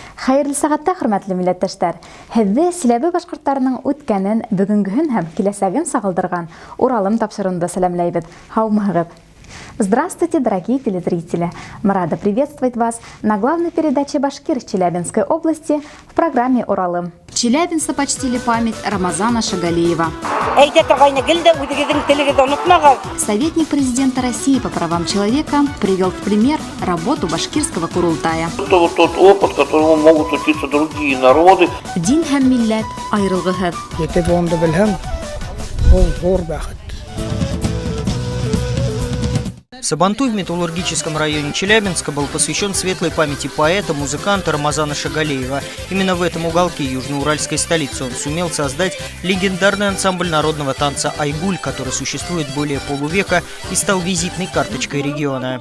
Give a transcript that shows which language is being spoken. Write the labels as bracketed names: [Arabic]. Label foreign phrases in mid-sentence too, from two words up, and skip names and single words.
[Bashkir] Хәерле сәгатьтә, хөрмәтле милләттәшләр. Һеҙҙе Силәбе башҡорттарының үткәнен, бөгөнгөһөн һәм киләсәген сағылдырған Уралым тапшырыуында сәләмләйбеҙ. Һаумыһығыҙ. [Russian] Здравствуйте, дорогие телезрители! Мы рады приветствовать вас на главной передаче «Башкир» Челябинской области в программе «Уралым». Челябинцы почтили память Рамазана Шагалиева. Советник президента России по правам человека привел в пример работу башкирского курултая. Это вот тот опыт, которого могут учиться другие народы. [Bashkir] Дин һәм милләт айрылғыһыҙ. [Russian] Сабантуй в металлургическом районе Челябинска был посвящен светлой памяти поэта, музыканта Рамазана Шагалиева. Именно в этом уголке южноуральской столицы он сумел создать легендарный ансамбль народного танца «Айгуль», который существует более полувека и стал визитной карточкой региона.